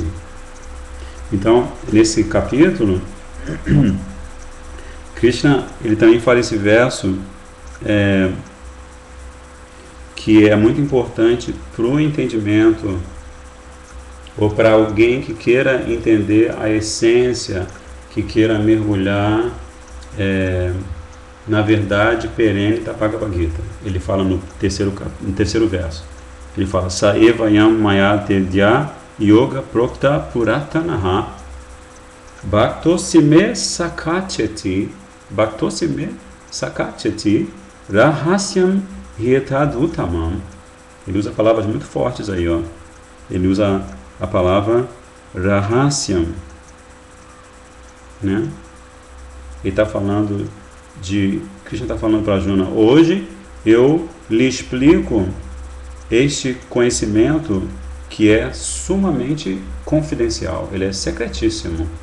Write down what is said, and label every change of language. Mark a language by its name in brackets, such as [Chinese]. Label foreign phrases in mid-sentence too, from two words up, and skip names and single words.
[Portuguese] Então, nesse capítulo, Krishna ele também fala esse verso que é muito importante para o entendimento ou para alguém que queira entender a essência, que queira mergulhar na verdade perene da Bhagavad Gita. Ele fala no terceiro verso. Ele fala: [Sanskrit] Saevayam maya tedya yoga prokta puratanaha bhaktosime sakacheti rahasyam hietadutamam. [Portuguese] Ele usa palavras muito fortes aí, ó. Ele usa a palavra rahasyam, né? Ele está falando Krishna está falando para Arjuna: hoje eu lhe explico este conhecimento que é sumamente confidencial, ele é secretíssimo.